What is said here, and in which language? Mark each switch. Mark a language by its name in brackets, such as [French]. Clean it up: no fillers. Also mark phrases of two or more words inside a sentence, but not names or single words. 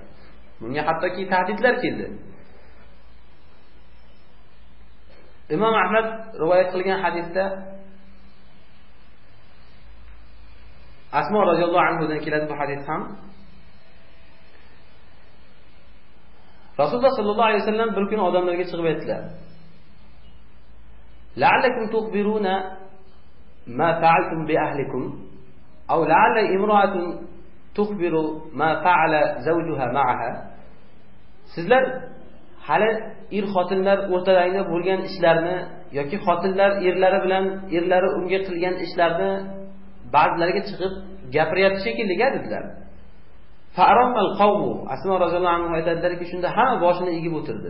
[Uzbek] Bunga hattoki tahdidlar keldi. Imom Ahmad rivoyat qilgan hadisda Asmo roziyallohu anhudan keladi bu hadis ham. Rasululloh [Arabic] صلى الله عليه وسلم [Uzbek] bir kun odamlarga chiqib aytdilar: [Arabic] "لعلكم تخبرون ما فعلتم بأهلكم أو لعل امرأة تخبر ما فعل زوجها معها." [Uzbek] Sizlar hali er-xotinlar o'rtalarida bo'lgan ishlarni yoki xotinlar erlari bilan erlari unga qilgan ishlarni ba'zilariga chiqib gapiryapti shekilli dedilar. [Arabic] فأرم القوم. [Uzbek] Asma [Arabic] رضي الله عنه [Uzbek] aytadilarki, shunda hamma boshini egib o'tirdi.